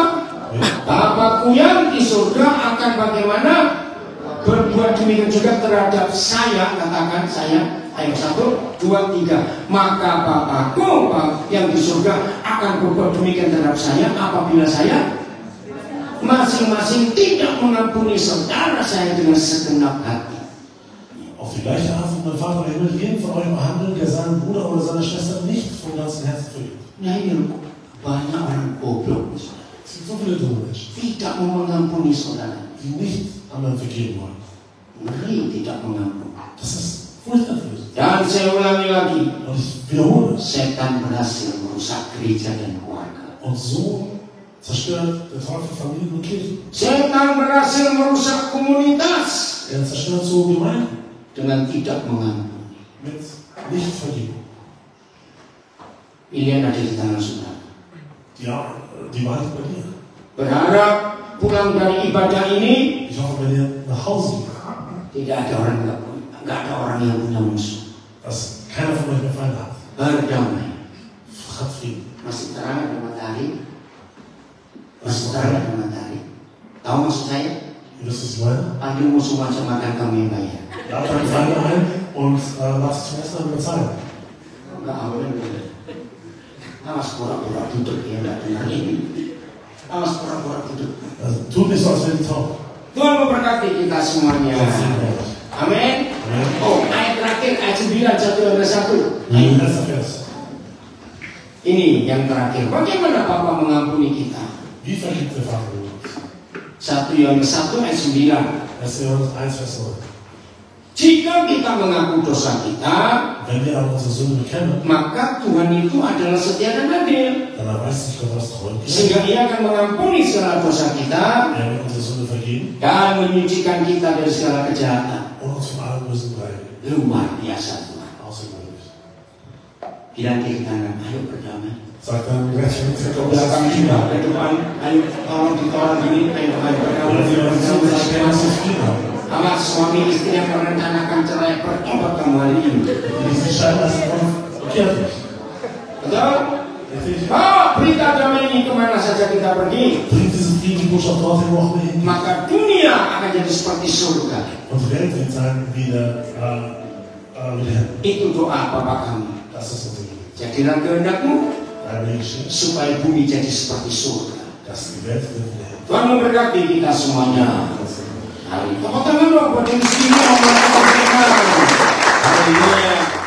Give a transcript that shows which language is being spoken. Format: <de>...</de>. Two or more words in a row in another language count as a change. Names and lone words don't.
<id>Bapakku yang di surga akan bagaimana? Berbuat demikian juga terhadap saya. Katakan saya. Ayo 1, 2, 3. Maka Bapakku yang di surga akan berbuat demikian terhadap saya apabila saya masing-masing tidak mengampuni saudara saya dengan segenap hati.</id> <de>auf die gleiche Art wird mein Vater im Himmel jeden von euch behandeln, der seinen Bruder oder seine Schwester nicht vom ganzen Herzen vergibt.</de> <id>Nah ini banyak orang goblok.</id> <de>Es gibt so viele dumme Menschen,</de> <id>Tidak mau mengampuni saudara.</id> <de>die nicht anderen vergeben wollen.</de> <id>Ngeri tidak mengampuni.</id> <de>Das ist furchtbar.</de> <id>Dan saya ulangi lagi.</id> <de>Und ich wiederhole es.</de> <id>Setan berhasil merusak gereja dan keluarga.</id> <de>Und so zerstört der Teufel Familien und Kirchen.</de> <id>Setan berhasil merusak komunitas</id> <de>Er zerstört so Gemeinden</de> <id>dengan tidak mengampuni.</id> <de>mit nicht vergeben.</de> <id>Pilihan ada di tangan saudara.</id> <de>Ja, die Wahrheit bei dir.</de> <id>Berharap pulang dari ibadah ini</id> <de>Ich hoffe, wenn ihr nach Hause geht,</de> <id>tidak ada orang yang punya musuh.</id> <de>dass keiner von euch mehr Feinde hat.</de> <id>Berdamai.</id> <de>Hat Frieden.</de> <id>Masih terang ada matahari. Masih terang ada matahari. Tahu maksud saya?</id> <de>Ihr wisst, was ich meine?</de> <id>Panggil musuh macam-macam kamu yang bayar.</id> <de>Ladet eure Feinde ein und lasst zum Essen dann bezahlen.</de> <id>Enggak boleh. Awas pura-pura duduk ya, enggak dengar ini. Awas pura-pura duduk.</id> <de>Also, tut nicht so, als wäre die taub.</de> <id>Tuhan memberkati kita semuanya. Amin. Oh, ayat terakhir, ayat 9, 1.</id> <de>Letzter Vers.</de> <id>Ini yang terakhir. Bagaimana Bapa mengampuni kita?</id> <de>Wie vergibt der Vater uns?</de> <id>1 Yohanes 1 ayat 9. 1.</id> <de>Johannes 1, Vers 9.</de> <id>Jika kita mengaku dosa kita,</id> <de>Wenn wir aber unsere Sünde bekennen,</de> <id>maka Tuhan itu adalah setia dan adil,</id> <de>dann erweist sich Gott als treu und gerecht.</de> <id>sehingga Ia akan mengampuni segala dosa kita</id> <de>Er wird unsere Sünde vergeben</de> <id>dan menyucikan kita dari segala kejahatan.</id> <de>und uns von allem Bösen reinigen.</de> <id>Luar biasa Tuhan.</id> <de>Außergewöhnlich.</de> <id>Bilang kiri kanan, ayo berdamai.</id> <de>Sagt dann rechts und links,</de> <id>Ke belakang juga, ke depan, ayo tolong ditolong gini, ayo</id> <de>Oder die</de> <id>berdamai.</id> <de>Leute sagen, dass sie Frieden haben.</de> <id>Awas suami istri yang merencanakan cerai bertobat kamu hari ini.</id> <de>Die sich scheiden lassen wollen, kehrt nicht.</de> <id>Betul?</id> <de>Richtig?</de> <id>Oh, berita damai ini kemana saja kita pergi,</id> <de>Bringt diese Friedensbotschaft dorthin, wo auch wir hingehen.</de> <id>maka dunia akan jadi seperti surga.</id> <de>Und die Welt wird sein wieder hin.</de> <id>Itu doa Bapak kami.</id> <de>Das ist unser Gebet.</de> <id>Jadilah kehendakmu</id> <de>Dein Weg steht,</de> <id>supaya bumi jadi seperti surga.</id> <de>dass die Welt wird wieder hin.</de> <id>Tuhan memberkati kita semuanya. hari. Tepuk tangan dong buat yang sini, orang-orang. Haleluya.</id>